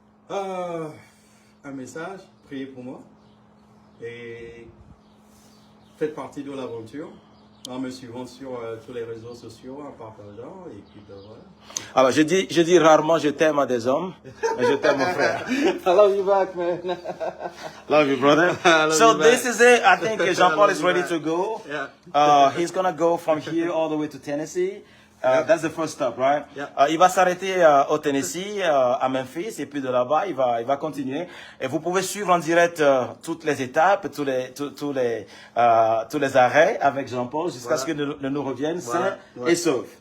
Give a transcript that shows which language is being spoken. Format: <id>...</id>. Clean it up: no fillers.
<fr>Un message, priez pour moi et faites partie de l'aventure en me suivant sur tous les réseaux sociaux, en partageant et puis voilà. Alors je dis rarement je t'aime à des hommes, mais je t'aime mon frère.</fr> <en>I love you back, man. Love you, brother. So this is it. I think Jean-Paul is ready to go. Yeah. He's gonna go from here all the way to Tennessee. That's the first stop, right? Yeah.</en> <fr>Il va s'arrêter au Tennessee, à Memphis, et puis de là-bas, il va continuer. Et vous pouvez suivre en direct toutes les étapes, tous les arrêts avec Jean-Paul jusqu'à ce que nous revienne sains et saufs.</fr>